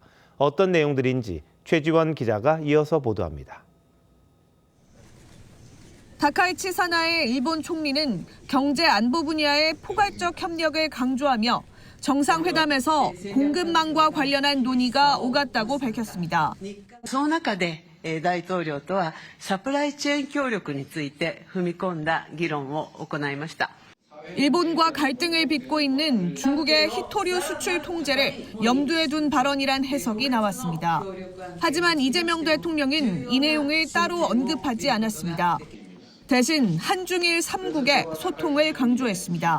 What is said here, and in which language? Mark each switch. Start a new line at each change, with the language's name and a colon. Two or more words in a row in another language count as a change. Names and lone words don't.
Korean: 어떤 내용들인지 최지원 기자가 이어서 보도합니다. 다카이치 사나의 일본 총리는 경제 안보 분야의 포괄적 협력을 강조하며 정상회담에서 공급망과 관련한 논의가 오갔다고 밝혔습니다.
Japanese: その中で大統領とはサプライチェーン協力について踏み込んだ議論を行いました。
Korean: 일본과 갈등을 빚고 있는 중국의 히토류 수출 통제를 염두에 둔 발언이란 해석이 나왔습니다. 하지만 이재명 대통령은 이 내용을 따로 언급하지 않았습니다. 대신 한중일 3국의 소통을 강조했습니다.